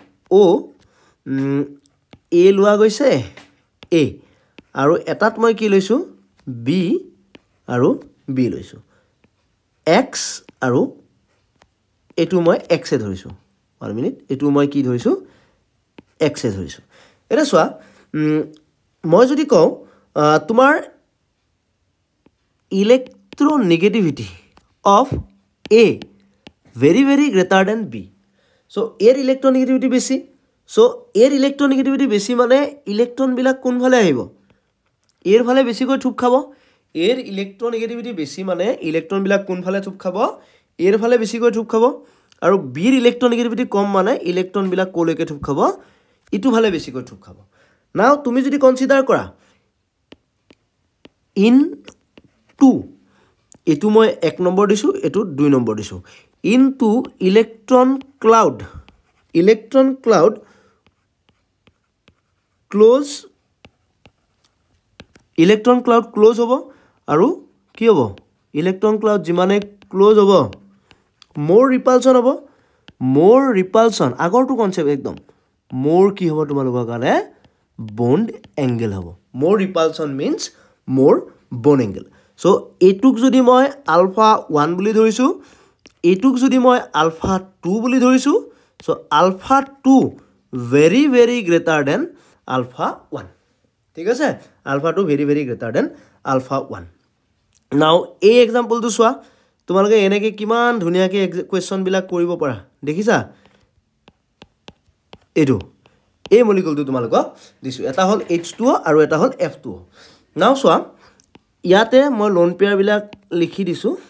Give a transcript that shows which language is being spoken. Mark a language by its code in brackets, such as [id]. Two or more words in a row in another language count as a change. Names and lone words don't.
[as] এ লোৱা গৈছে এ আৰু এটাত মই কি লৈছোঁ বি আৰু বি লৈছোঁ এক্স আৰু এইটো মই এক্সে ধৰিছোঁ 1 মিনিট এইটো মই কি ধৰিছোঁ এক্সে ধৰিছোঁ এটা চোৱা মই যদি কওঁ তোমাৰ [en] electronegativity of A very very greater than b so [as] এর ইলেক্ট্ৰনেগেটিভিটি বেছি so এর ইলেক্ট্ৰনেগেটিভিটি বেছি মানে ইলেক্ট্ৰন বিলাক কোন ফালে আহিব এর ফালে বেছিকৈ ঠুপ খাব এর ইলেক্ট্ৰনেগেটিভিটি বেছি মানে ইলেক্ট্ৰন বিলাক কোন ফালে ঠুপ খাব এর ফালে বেছিকৈ ঠুপ খাব আৰু বিৰ ইলেক্ট্ৰনেগেটিভিটি কম মানে ইলেক্ট্ৰন বিলাক কোলৈকে ঠুপ খাব ইটো ফালে বেছিকৈ ঠুপ খাব নাও তুমি যদি কনসিডাৰ কৰা ইন 2 এটো মই 1 নম্বৰ দিছো এটো 2 নম্বৰ দিছো [en] into electron cloud close [as] হ'ব আৰু কি হ'ব [en] electron cloud [as] যিমানে close হ'ব [en] more repulsion [as] আগৰটো কনসেপ্ট একদম more কি হ'ব তোমালোকৰ কাৰণে [en] bond angle [as] হ'ব [en] more repulsion means more bond angle so [as] এটুক যদি মই alpha 1 বুলি ধৰিছো এটুক যদি মই alpha 2 বুলি ধৰিছো [en] so alpha 2 very very greater than alpha 1 [as] ঠিক আছে [en] alpha 2 very very greater than alpha 1 now [as] এই এক্সাম্পলটো চোৱা তোমালোকে এনেকে কিমান ধুনিয়াকে কোৱেশ্চন বিলাক কৰিব পাৰা দেখিছা এটো এই মলিকুলটো তোমালোকক দিছো এটা হল H2O আৰু এটা হল F2O now চোৱা ইয়াতে মই [en] lone pair [as] বিলাক লিখি দিছো